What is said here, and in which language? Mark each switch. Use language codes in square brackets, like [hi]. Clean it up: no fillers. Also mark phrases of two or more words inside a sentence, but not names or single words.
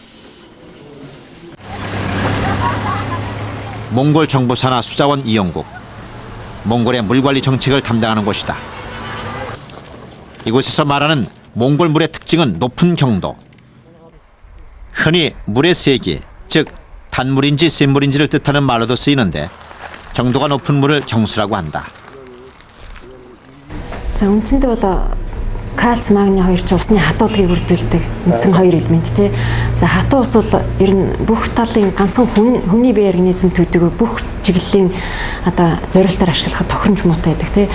[ko] 몽골 정부 산하 수자원 이용국, 몽골의 물관리 정책을 담당하는 곳이다. 이곳에서 말하는 몽골 물의 특징은 높은 경도. 흔히 물의 세기, 즉 단물인지 센물인지를 뜻하는 말로도 쓰이는데 경도가 높은 물을 정수라고 한다. [mn] За үндсэндээ бол кальц, магний хоёр ч усны хатуулгыг бүрдүүлдэг үндсэн хоёр элемент тий. За хатуу ус бол ер нь бүх талын ганцхан хүний бие организм төдийгүй бүх чиглэлийн одоо зориултаар ашиглахад тохиромж муутай байдаг тий.